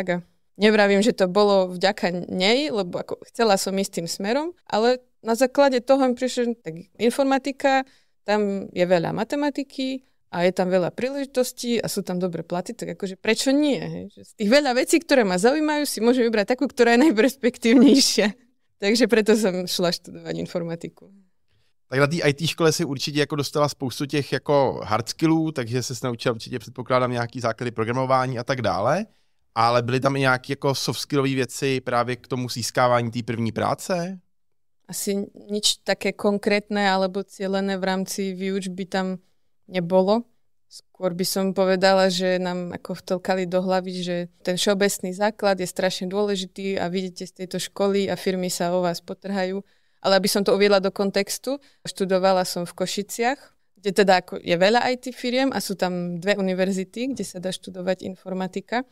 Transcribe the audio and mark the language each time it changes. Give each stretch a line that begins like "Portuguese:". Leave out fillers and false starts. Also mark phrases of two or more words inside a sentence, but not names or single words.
Slovak: A nevravím, že to bolo vďaka nej, lebo ako chcela som ísť tým smerom, ale na základe toho mi prišlo, tak informatika, tam je veľa matematiky a je tam veľa príležitostí a sú tam dobré platy, tak akože prečo nie? Hej? Že z tých veľa vecí, ktoré ma zaujímajú, si môžem vybrať takú, ktorá je najperspektívnejšia. Takže preto som šla študovať informatiku.
Czech: Tak na té IT škole si určitě jako dostala spoustu těch jako hard skillů, takže se naučila určitě, předpokládám, nějaký základy programování a tak dále, ale byly tam i nějaké jako soft skillové věci právě k tomu získávání té první práce?
Slovak: Asi nič také konkrétne alebo cielené v rámci výučby tam nebolo. Skôr by som povedala, že nám ako vtlkali do hlavy, že ten všeobecný základ je strašne dôležitý a vidíte z tejto školy a firmy sa o vás potrhajú. Ale aby som to uviedla do kontextu, študovala som v Košiciach, kde teda ako je veľa IT firiem a sú tam 2 univerzity, kde sa dá študovať informatika.